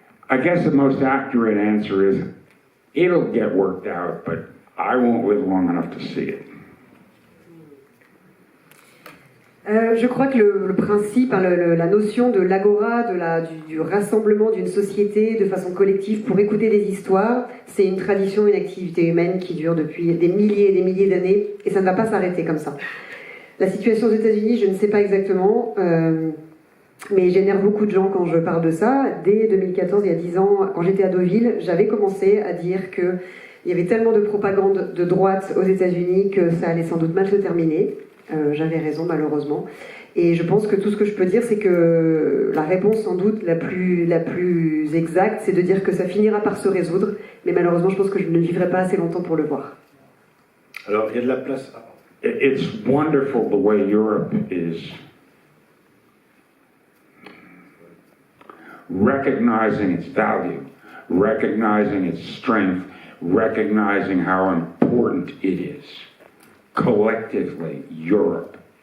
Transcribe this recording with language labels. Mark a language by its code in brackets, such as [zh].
[en] I guess the most accurate answer is it'll get worked out, but I won't live long enough to see it. [fr] Je crois que le principe, la notion de l'agora, du rassemblement d'une société de façon collective pour écouter des histoires, c'est une tradition, une activité humaine qui dure depuis des milliers et des milliers d'années, et ça ne va pas s'arrêter comme ça. La situation aux États-Unis, je ne sais pas exactement, mais j'énerve beaucoup de gens quand je parle de ça. Dès 2014, il y a 10 ans, quand j'étais à Deauville, j'avais commencé à dire qu'il y avait tellement de propagande de droite aux États-Unis que ça allait sans doute mal se terminer. J'avais raison, malheureusement. Et je pense que tout ce que je peux dire, c'est que la réponse, sans doute, la plus exacte, c'est de dire que ça finira par se résoudre. Mais malheureusement, je pense que je ne vivrai pas assez longtemps pour le voir. Alors, il y a de la place. [en] It's wonderful the way Europe is recognizing its value, recognizing its strength, recognizing how important it is, collectively, Europe.